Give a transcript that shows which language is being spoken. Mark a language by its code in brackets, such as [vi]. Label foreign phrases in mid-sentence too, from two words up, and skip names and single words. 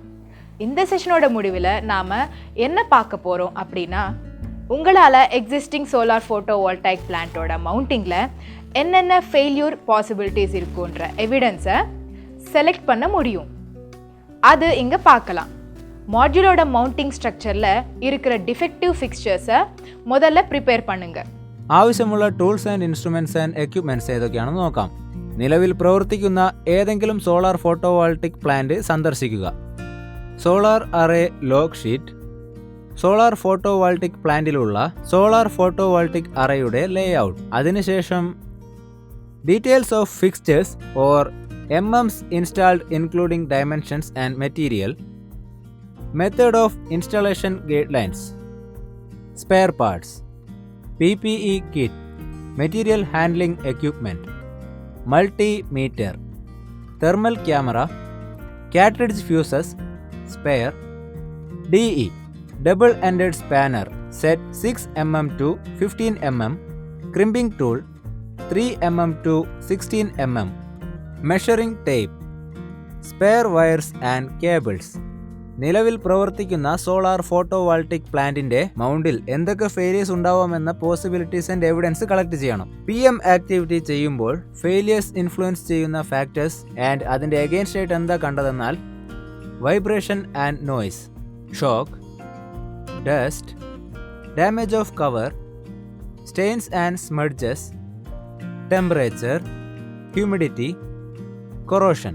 [ta] இந்த செஷனோட முடிவில் நாம் என்ன பார்க்க போகிறோம் அப்படின்னா, உங்களால் [en] existing solar photo voltaic plant [ta] மவுண்டிங்கில் என்னென்ன [en] failure possibilities [ta] இருக்குன்ற [en] evidence select [ta] பண்ண முடியும். அது இங்கே பார்க்கலாம். மாட்யூலோட [en] mounting structure [ta] இருக்கிற [en] defective fixtures [ta] முதல்ல ப்ரிப்பேர் பண்ணுங்க. [ml] ആവശ്യമുള്ള [en] tools and instruments and equipments [ml] ഏതൊക്കെയാണെന്ന് നോക്കാം. നിലവിൽ പ്രവർത്തിക്കുന്ന ഏതെങ്കിലും [en] solar photovoltaic plant [ml] സന്ദർശിക്കുക. [en] solar array log sheet, solar photovoltaic പ്ലാന്റിലുള്ള solar photovoltaic array layout, അതിനുശേഷം details of fixtures or MMS installed including dimensions and material, method of installation guidelines, spare parts, PPE kit, material handling equipment, multimeter, thermal camera, cartridge fuses, spare, DE, double-ended spanner, set 6 mm to 15 mm, crimping tool, 3 mm to 16 mm, measuring tape, spare wires and cables. [ml] നിലവിൽ പ്രവർത്തിക്കുന്ന [en] solar photovoltaic plant [ml] മൗണ്ടിൽ എന്തൊക്കെ ഫെയിലിയേഴ്സ് ഉണ്ടാവാമെന്ന [en] possibilities and evidence collect [ml] ചെയ്യണം. [en] PM activity [ml] ചെയ്യുമ്പോൾ [en] failures influence [ml] ചെയ്യുന്ന [en] factors and [ml] അതിന്റെ അഗെയിൻസ്റ്റ് ആയിട്ട് എന്താ കണ്ടതെന്നാൽ [en] vibration and noise, shock, dust, damage of cover, stains and smudges, temperature, humidity, corrosion.